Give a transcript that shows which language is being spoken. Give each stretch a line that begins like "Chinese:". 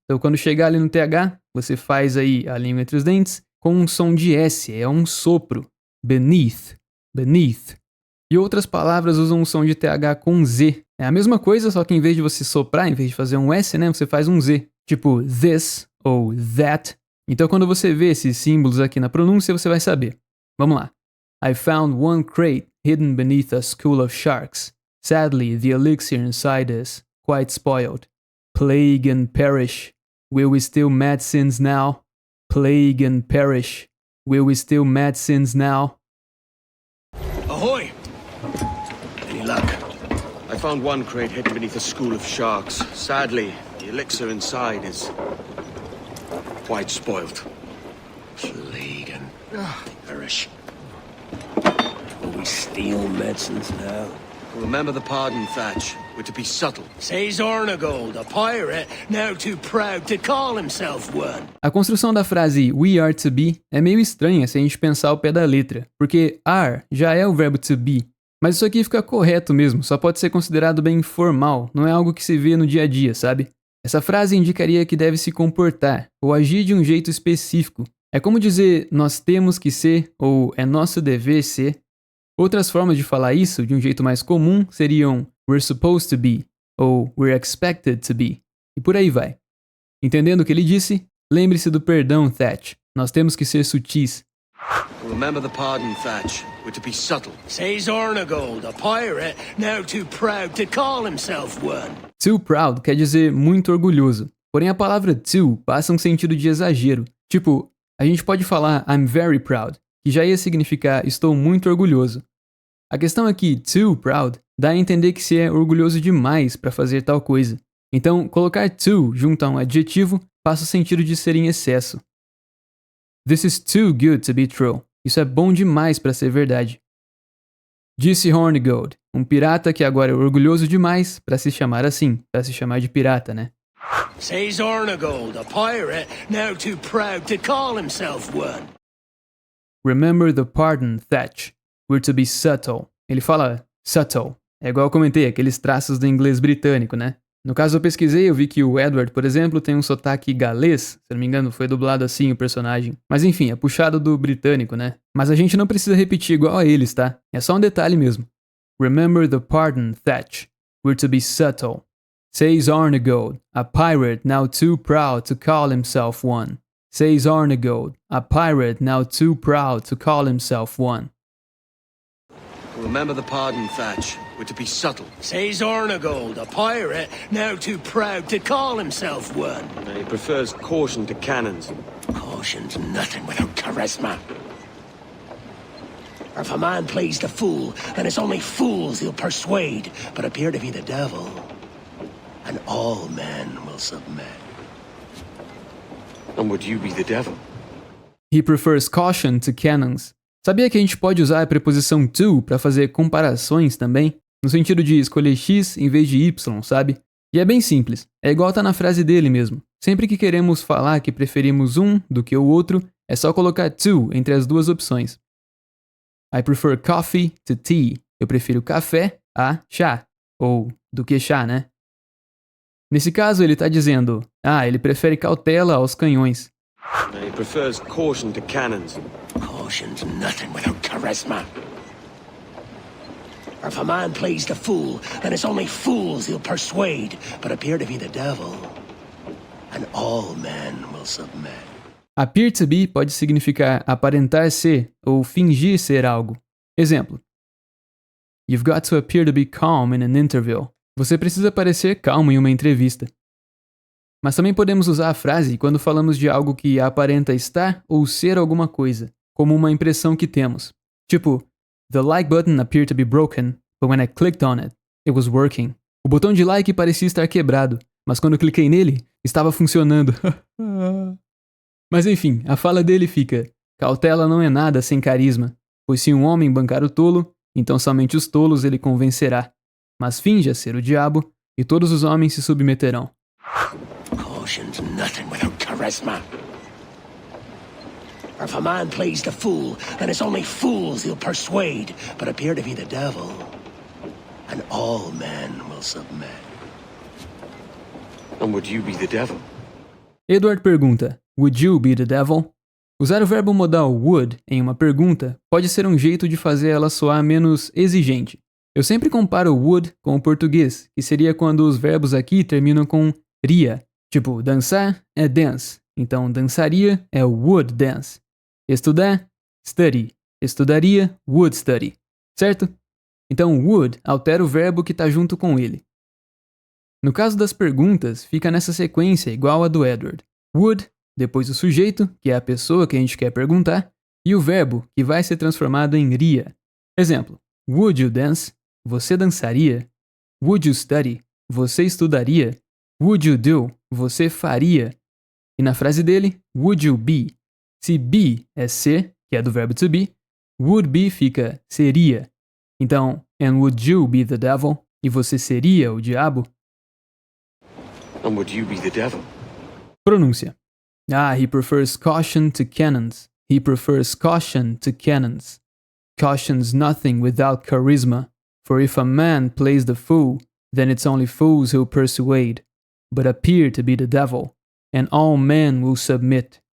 Portuguese: Então quando chegar ali no TH, você faz aí a língua entre os dentes com um som de S, é um sopro. Beneath, beneath. E outras palavras usam um som de TH com Z. É a mesma coisa, só que em vez de você soprar, em vez de fazer um S, né, você faz um Z. Tipo this ou that. Então quando você vê esses símbolos aqui na pronúncia, você vai saber. Vamos lá.
English: I found one crate hidden beneath a school of sharks. Sadly, the elixir inside is quite spoiled. Plague and perish. Will we steal medicines now? Plague and perish. Will we steal medicines now? Ahoy! Any luck? I found one crate hidden beneath a school of sharks. Sadly, the elixir inside is quite spoiled. Plague and perish. Will we steal medicines now? Remember the pardon, Thatch. We're to be subtle. Says Ornagold, a pirate, now too proud to call himself one.
Portuguese: A construção da frase
English: we are to be
Portuguese: é meio estranha se a gente pensar ao pé da letra, porque are já é o verbo to be. Mas isso aqui fica correto mesmo, só pode ser considerado bem formal, não é algo que se vê no dia a dia, sabe? Essa frase indicaria que deve se comportar ou agir de um jeito específico. É como dizer nós temos que ser ou é nosso dever ser. Outras formas de falar isso, de um jeito mais comum, seriam
English: we're supposed to be
Portuguese: ou
English: we're expected to be.
Portuguese: E por aí vai. Entendendo o que ele disse, lembre-se do perdão, Thatch. Nós temos que ser sutis.
English: Remember the pardon, Thatch. We're to be subtle. Says Ornagold, a pirate, now too proud to call himself one.
Portuguese: Too proud quer dizer muito orgulhoso. Porém a palavra too passa um sentido de exagero. Tipo, a gente pode falar
English: I'm very proud,
Portuguese: que já ia significar estou muito orgulhoso. A questão é que too proud dá a entender que se é orgulhoso demais para fazer tal coisa. Então, colocar too junto a um adjetivo passa o sentido de ser em excesso.
English: This is too good to be true.
Portuguese: Isso é bom demais para ser verdade. Disse Hornigold, um pirata que agora é orgulhoso demais para se chamar assim, para se chamar de pirata, né?
English: Says Ornagold, a pirate, now too proud to call himself one. Remember the pardon, Thatch. We're to be subtle.
Portuguese: Ele fala subtle. É igual eu comentei, aqueles traços do inglês britânico, né? No caso eu pesquisei, eu vi que o Edward, por exemplo, tem um sotaque galês. Se eu não me engano, foi dublado assim o personagem. Mas enfim, é puxado do britânico, né? Mas a gente não precisa repetir igual a eles, tá? É só um detalhe mesmo.
English: Remember the pardon, Thatch. We're to be subtle. Says Arnegold, a pirate now too proud to call himself one. Says Arnegold, a pirate now too proud to call himself one. Remember the pardon, Thatch. We're to be subtle. Says Ornagold, a pirate, now too proud to call himself one. He prefers caution to cannons. Caution's nothing without charisma. Or if a man plays the fool, then it's only fools he'll persuade, but appear to be the devil, and all men will submit. And would you be the devil? He prefers caution to cannons.
Portuguese: Sabia que a gente pode usar a preposição to para fazer comparações também? No sentido de escolher X em vez de Y, sabe? E é bem simples, é igual tá na frase dele mesmo. Sempre que queremos falar que preferimos um do que o outro, é só colocar to entre as duas opções.
English: I prefer coffee to tea.
Portuguese: Eu prefiro café a chá. Ou do que chá, né? Nesse caso, ele tá dizendo, ele prefere cautela aos canhões.
English: He prefers caution to cannons. Caution's nothing without charisma. Or if a man plays the fool, then it's only fools he'll persuade, but appear to be the devil, and all men will submit.
Portuguese: Appear to be pode significar aparentar ser ou fingir ser algo. Exemplo,
English: You've got to appear to be calm in an interview.
Portuguese: Você precisa parecer calmo em uma entrevista. Mas também podemos usar a frase quando falamos de algo que aparenta estar ou ser alguma coisa, como uma impressão que temos.
English: Tipo, the like button appeared to be broken, but when I clicked on it, it was working.
Portuguese: O botão de like parecia estar quebrado, mas quando eu cliquei nele, estava funcionando. Mas enfim, a fala dele fica: cautela não é nada sem carisma, pois se um homem bancar o tolo, então somente os tolos ele convencerá. Mas finja ser o diabo, e todos os homens se submeterão.
English: Caution's nothing without charisma. For if a man plays the fool, then it's only fools he'll persuade, but appear to be the devil, and all men will submit. And would you be the devil?
Portuguese: Edward pergunta:
English: Would you be the devil?
Portuguese: Usar o verbo modal would em uma pergunta pode ser um jeito de fazer ela soar menos exigente. Eu sempre comparo would com o português, que seria quando os verbos aqui terminam com ria. Tipo, dançar é dance, então dançaria é would dance. Estudar, study. Estudaria, would study. Certo? Então would altera o verbo que está junto com ele. No caso das perguntas, fica nessa sequência igual a do Edward. Would, depois o sujeito, que é a pessoa que a gente quer perguntar, e o verbo, que vai ser transformado em ria. Exemplo:
English: Would you dance?
Portuguese: Você dançaria?
English: Would you study?
Portuguese: Você estudaria?
English: Would you do?
Portuguese: Você faria? E na frase dele,
English: would you be?
Portuguese: Se be é ser, que é do verbo to be, would be fica seria. Então,
English: and would you be the devil?
Portuguese: E você seria o diabo?
English: And would you be the devil?
Portuguese: Pronúncia.
English: Ah, he prefers caution to cannons. He prefers caution to cannons. Caution's nothing without charisma. For if a man plays the fool, then it's only fools who'll persuade, but appear to be the devil, and all men will submit.